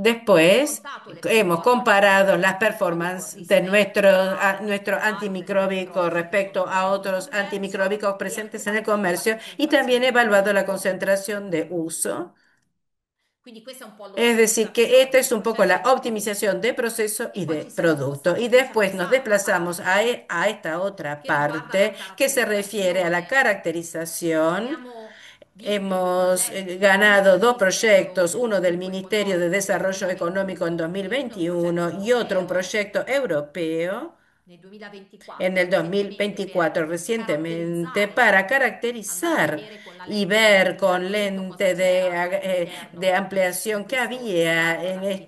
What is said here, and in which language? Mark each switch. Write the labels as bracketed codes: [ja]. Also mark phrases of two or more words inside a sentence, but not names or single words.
[es] Después [it] confrontato le [es] hemos [it] performance del [es] comparado [it] nostro [es] las [it] antimicrobico [es] performances de [it] rispetto a [es] nuestro [it] altri [es] antimicróbico [it] antimicrobici che sono [es] respecto a [it] presenti in [es] otros [it] commercio [es] antimicróbicos [it] e [es] presentes [it] anche [es] en el [it] partito la [es] comercio y también [it] concentrazione di [es] evaluado la [it] uso. [es] concentración de uso. [it] Quindi questa è un po' [es] Es decir, que esta [it] l'ottimizzazione [es] es [it] di [es] un poco [it] processo [es] la [it] e di [es] optimización de [it] prodotto. [es] proceso [it] E [es] y [it] poi [es] de [it] ci siamo [es] producto. [it] spostati [es] Y [it] invece a [es] después nos [it] quest'altra [es] desplazamos [it] parte [es] a esta otra [it] che riguarda la [es] parte que se refiere a la [it] caratterizzazione. [es] caracterización. [it] Abbiamo vinto due [es] Hemos [it] progetti del [es] ganado dos [it] Ministero [es] proyectos, [it] dello [es] uno del [it] Sviluppo [es] Ministerio de [it] Economico nel [es] Desarrollo Económico en [it] 2021 e uno un progetto [es] 2021 y otro un [it] europeo [es] proyecto europeo [it] nel [es] en [it] 2024 [es] el [it] recentemente [es] 2024 [it] per [es] recientemente [it] caratterizzare, [es] para [it] andare a [es] caracterizar [it] vedere con la [es] y [it] lente [es] ver [it] di [es] con [it] ingrandimento cosa [es] lente [it] c'era [es] de [it] all'interno di [es] ampliación que [it] questo [es] había [it] estratto ad [es] en este [it] attività [es] extracto de [it] antimicrobica. [es] actividad antimicróbica.